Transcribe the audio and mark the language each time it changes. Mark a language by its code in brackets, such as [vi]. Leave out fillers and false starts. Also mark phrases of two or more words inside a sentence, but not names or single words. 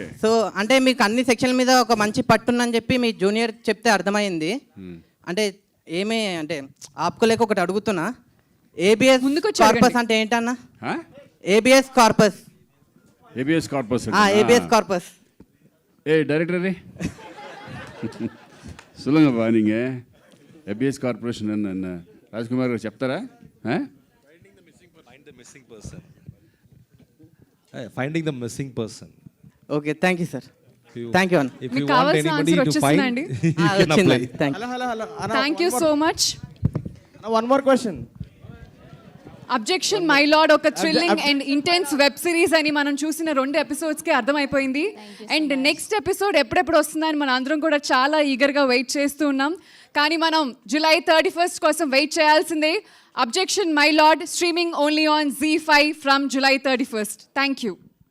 [te] సో అంటే మీకు అన్ని సెక్షన్ల మీద ఒక మంచి పట్టుందని చెప్పి మీ జూనియర్ చెప్తే అర్థమైంది. అంటే ఏమీ అంటే ఆపుకోలేక ఒకటి అడుగుతున్నా, [en] habeas corpus [te] అంటే ఏంటన్నా? [en] habeas corpus. habeas corpus. habeas corpus. A director [ta] சொல்லுங்க பா நீங்கள் [en] ABS corporation [ta] என்ன ராஜ்குமார் [te] గారు చెప్తారా? [en] Finding the missing person. Okay, thank you sir. Thank you. If you want anybody to find, you can apply. Thank you so much. One more question. [te] అబ్జెక్షన్ మై లార్డ్ ఒక [en] thrilling and intense web series [te] అని మనం చూసిన 2 ఎపిసోడ్స్కి అర్థమైపోయింది. [en] and next episode [te] ఎప్పుడెప్పుడు వస్తుందని మనం అందరం కూడా చాలా [en] eager wait [te] చేస్తూ ఉన్నాం. కానీ మనం July 31st కోసం వెయిట్ చేయాల్సిందే. [en] Objection My Lord streaming only on ZEE5 from July 31st. Thank you.